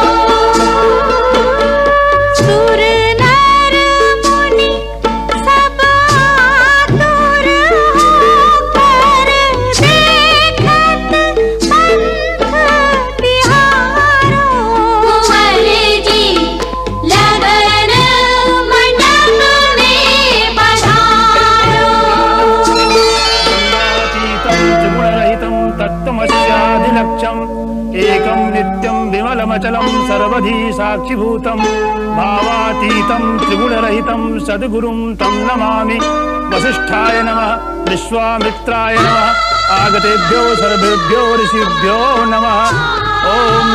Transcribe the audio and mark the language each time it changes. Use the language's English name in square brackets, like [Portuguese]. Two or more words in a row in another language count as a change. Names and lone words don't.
[Hindi] सुर नर मुनि सब आतुर होकर देखत पंथ बिहारो कुंवर जी लगन मंडप में पधारो [Sanskrit] त्रिगुणरहितं तत्त्वमस्यादिलक्ष्यम् एकं नित्यं विमलमचलं सर्वधी साक्षिभूतं भावातीतं त्रिगुणरहितं सद्गुरुं तं नमामि। वसिष्ठाय नमः, विश्वामित्राय नमः, आगतेभ्यो सर्वेभ्यो ऋषिभ्यो नमः।